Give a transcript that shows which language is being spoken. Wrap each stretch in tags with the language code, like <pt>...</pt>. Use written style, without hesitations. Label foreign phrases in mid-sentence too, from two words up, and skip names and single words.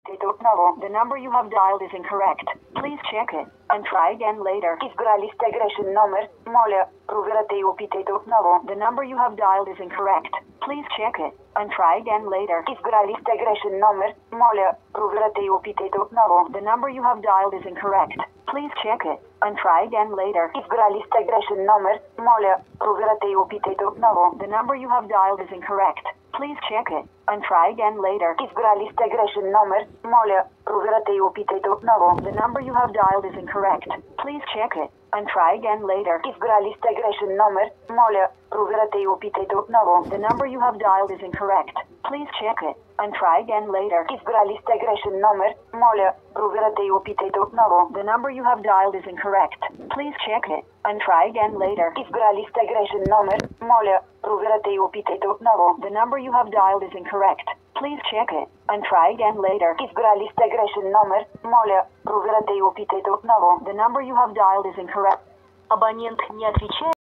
<bg>Опитайте отново.</bg> <en>The number you have dialed is incorrect. Please check it and try again later.</en> <bg>Избрали сте грешен номер. Моля, проверете и опитайте отново.</bg> <en>The number you have dialed is incorrect. Please check it and try again later.</en> <bg>Избрали сте грешен номер. Моля, проверете и опитайте отново.</bg> <en>The number you have dialed is incorrect. Please check it and try again later.</en> <bg>Избрали сте грешен номер. Моля, проверете и опитайте отново.</bg> <en>The number you have dialed is incorrect. Please check it and try again later.</en> <bg>Избрали сте грешен номер. Моля, проверете и опитайте отново.</bg> <en>The number you have dialed is incorrect. Please check it and try again later.</en> <bg>Избрали сте грешен номер. Моля, проверете и опитайте отново.</bg> <en>The number you have dialed is incorrect. Please check it and try again later.</en> <bg>Избрали сте грешен номер. Моля, проверете и опитайте отново.</bg> <en>The number you have dialed is incorrect. Please check it and try again later.</en> <bg>Избрали сте грешен номер. Моля, проверете и опитайте отново.</bg> <en>The number you have dialed is incorrect. Please check it and try again later.</en> <bg>Избрали сте грешен номер. Моля, проверете и опитайте отново.</bg> <en>The number you have dialed is incorrect.</en> <ru>Абонент не отвечает.</ru>